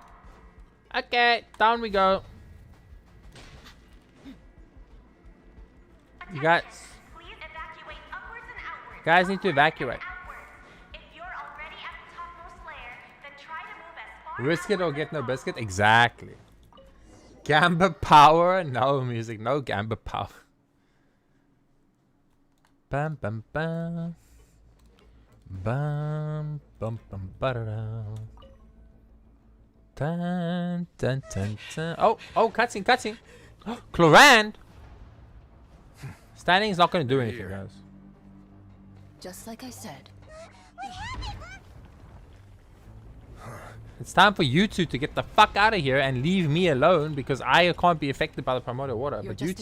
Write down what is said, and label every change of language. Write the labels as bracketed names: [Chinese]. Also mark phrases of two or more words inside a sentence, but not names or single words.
[English] Okay, down we go. You guys. Please evacuate upwards and outwards. Guys need to evacuate. If you're already at the topmost layer, then try to move as far Risk it or get no biscuit? Exactly. Gamba power? No music, no Gamba power. Bam bam bam. Bam bum bum ba-da-da. Dun dun dun dun. Oh, cutscene, cutscene. Cloran! Standing is not gonna do anything, guys. Just like I said. It's time for you two to get the fuck out of here and leave me alone because I can't be affected by the primordial water. You're But you